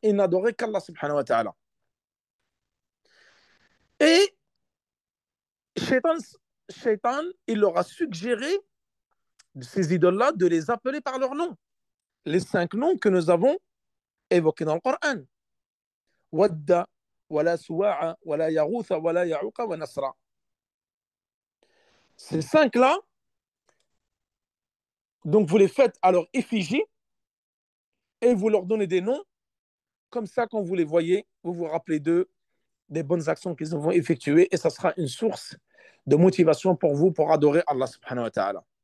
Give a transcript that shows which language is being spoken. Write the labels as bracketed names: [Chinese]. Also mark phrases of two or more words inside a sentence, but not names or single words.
[French] Ils n'adoraient qu'Allah [Arabic] سبحانه وتعالى. [French] Et Shaitan, il leur a suggéré, ces idoles-là, de les appeler par leur nom. Les 5 noms que nous avons évoqués dans le Coran. [Arabic] ودا، ولا سواعا، ولا يغوث، ولا يعوق، ونسرا. [French] Ces 5-là, donc vous les faites à leur effigie et vous leur donnez des noms. Comme ça, quand vous les voyez, vous vous rappelez d'eux, des bonnes actions qu'ils vont effectuer et ça sera une source de motivation pour vous pour adorer Allah [Arabic] سبحانه وتعالى.